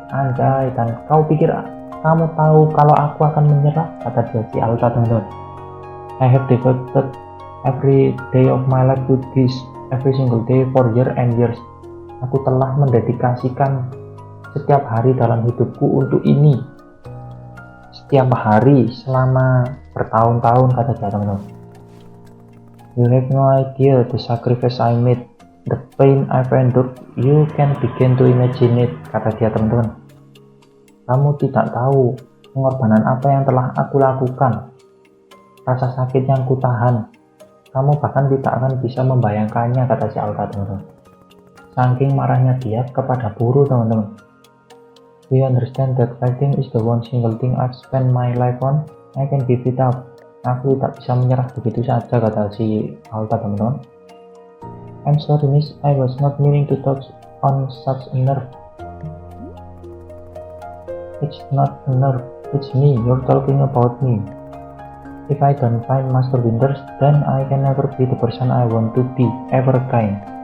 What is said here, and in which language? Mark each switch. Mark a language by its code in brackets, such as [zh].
[id] Anjay, dan kau pikir kamu tahu kalau aku akan menyerah, kata dia si Alta, teman-teman. [en] I have devoted every day of my life to this, every single day for years and years. [id] Aku telah mendedikasikan setiap hari dalam hidupku untuk ini. Setiap hari selama bertahun-tahun, kata dia, teman-teman. [en] You have no idea the sacrifice I made, the pain I've endured. You can begin to imagine it, [id] kata dia, teman-teman. Kamu tidak tahu pengorbanan apa yang telah aku lakukan, rasa sakit yang kutahan. Kamu bahkan tidak akan bisa membayangkannya, kata si Alta, teman-teman. Saking marahnya dia kepada Buru, teman-teman. [en] Do you understand that fighting is the one single thing I've spent my life on? I can give it up. [id] Aku tidak bisa menyerah begitu saja, kata si Alta, teman-teman. [en] I'm sorry, miss. I was not meaning to touch on such a nerve. It's not a nerve. It's me. You're talking about me. If I don't find Master Winters, then I can never be the person I want to be, ever again.